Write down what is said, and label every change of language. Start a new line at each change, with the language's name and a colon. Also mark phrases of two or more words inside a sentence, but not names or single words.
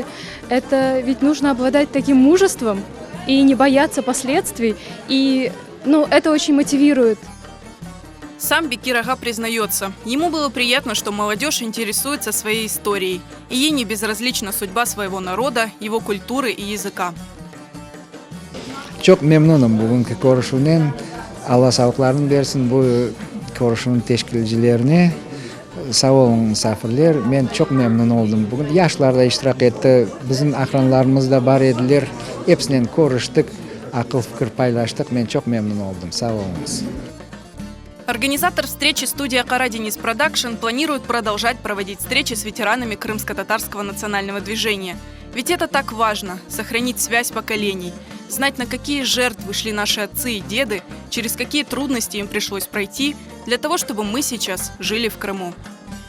Russian: Это ведь нужно обладать таким мужеством и не бояться последствий. И это очень мотивирует. Сам Бекир Ага признается, ему было приятно, что молодежь интересуется своей историей, и ей не безразлична судьба своего народа, его культуры и языка.
Crimean Tatar: Çok memnunum bugünkü görüşümden. Allah sağlıklarını versin bu görüşümün teşkilcilerine. Sağ olun misafirler. Men çok memnun oldum. Bugün yaşlarda iştirak etti. Bizim akranlarımız da var ediler. Hepsinden görüştük. Akıl fikir paylaştık. Men çok memnun oldum. Sağ olunuz.
Russian: Организатор встречи студия «Кара Денис Продакшн» планирует продолжать проводить встречи с ветеранами крымско-татарского национального движения. Ведь это так важно – сохранить связь поколений, знать, на какие жертвы шли наши отцы и деды, через какие трудности им пришлось пройти для того, чтобы мы сейчас жили в Крыму.